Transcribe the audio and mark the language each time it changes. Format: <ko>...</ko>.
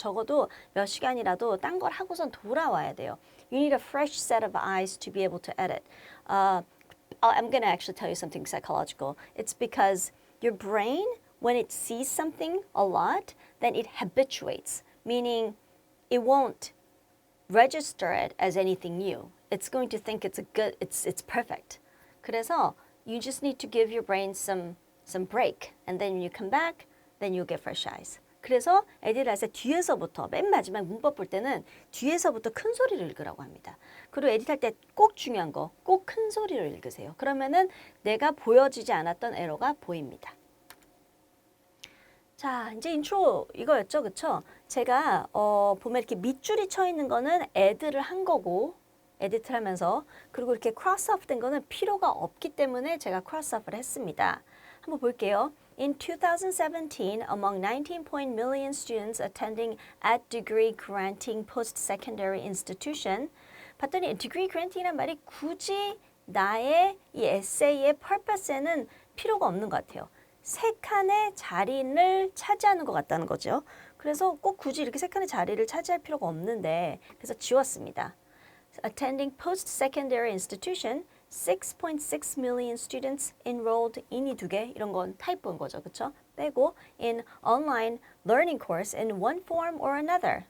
<ko>적어도 몇 시간이라도 딴 걸 하고선 돌아와야 돼요.</ko> <en>You need a fresh set of eyes to be able to edit. I'm going to actually tell you something psychological. It's because your brain, when it sees something a lot, then it habituates, meaning it won't register it as anything new. It's going to think it's perfect.</en> <ko>그래서</ko> <en>you just need to give your brain some break, and then when you come back, then you'll get fresh eyes.</en> <ko>그래서 에디를 할 때 뒤에서부터 맨 마지막 문법 볼 때는 뒤에서부터 큰 소리를 읽으라고 합니다. 그리고 에디할 때 꼭 중요한 거, 꼭 큰 소리로 읽으세요. 그러면은 내가 보여지지 않았던 에러가 보입니다. 자, 이제 인트로 이거였죠, 그쵸? 제가 보면 이렇게 밑줄이 쳐 있는 거는 애드를 한 거고 에디트를 하면서 그리고 이렇게 크로스오프 된 거는 필요가 없기 때문에 제가 크로스오프를 했습니다. 한번 볼게요.</ko> <en>In 2017, among 19 million students attending at degree granting post-secondary institution,</en> <ko>봤더니 degree granting이란 말이 굳이 나의 이 에세이의 purpose에는 필요가 없는 것 같아요. 세 칸의 자리를 차지하는 것 같다는 거죠. 그래서 꼭 굳이 이렇게 세 칸의 자리를 차지할 필요가 없는데 그래서 지웠습니다.</ko> <en>Attending post-secondary institution, 6.6 million students enrolled in</en> <ko>이 두 개, 이런 건 타이프인 거죠. 그쵸? 빼고</ko> <en>in online learning course in one form or another.</en>